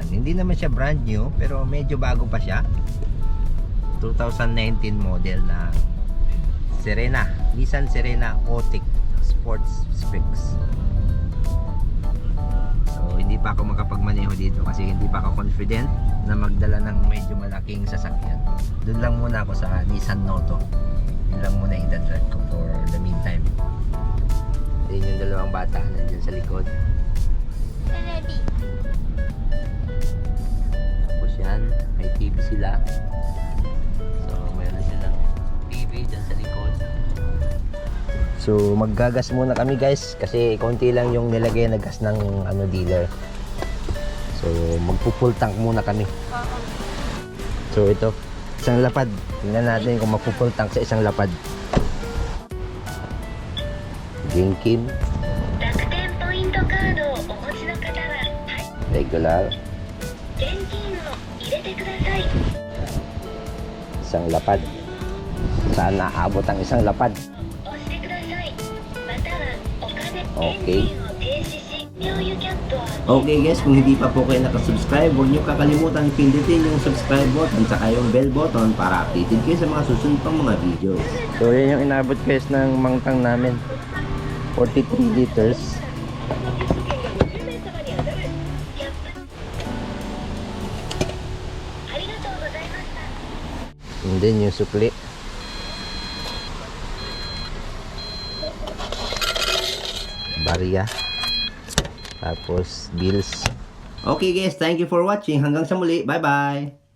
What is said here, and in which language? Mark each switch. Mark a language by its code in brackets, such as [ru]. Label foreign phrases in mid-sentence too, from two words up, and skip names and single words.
[tl] Hindi naman siya [en] brand new, [tl] pero medyo bago pa siya. 2019 model na Serena, Nissan Serena Otic Sports Specs. So hindi pa ako makapagmaneho dito kasi hindi pa ako confident na magdala ng medyo malaking sasakyan. Doon lang muna ako sa Nissan Noto. Yun lang muna i-drive ko [en] for the meantime. [tl] Ayun yung dalawang bata nandiyan sa likod. Tapos yan, may TV sila. So mayroon silang TV dyan sa likod. So maggagas muna kami guys kasi konti lang yung nilagay na gas ng dealer. So magpo-full tank muna kami. So ito, isang lapad. Tingnan natin kung magpo-full tank sa isang lapad. [ja] Genkin, 楽天ポイントカードをお持ちの方は regular, 現金を入れてください。 [tl] isang lapad. Saan naabot ang isang lapad? [ja] 押してください。またはお金、 Okay. エンジンを停止し、共有キャットは [en] Okay guys, [tl] kung hindi pa po kayo nakasubscribe, huwag nyo kakalimutan pindutin yung [en] subscribe button [tl] saka yung [en] bell button [tl] para updated kayo sa mga susunod pang mga videos. So yan yung inabot guys ng mangtang namin. 43 liters. [ja] 10 名様に当たるキャップ。ありがとうございました。 [en] And then [tl] yung sukli. Barya. Tapos bills. [en] Okay guys, thank you for watching. [tl] Hanggang sa muli. Bye bye.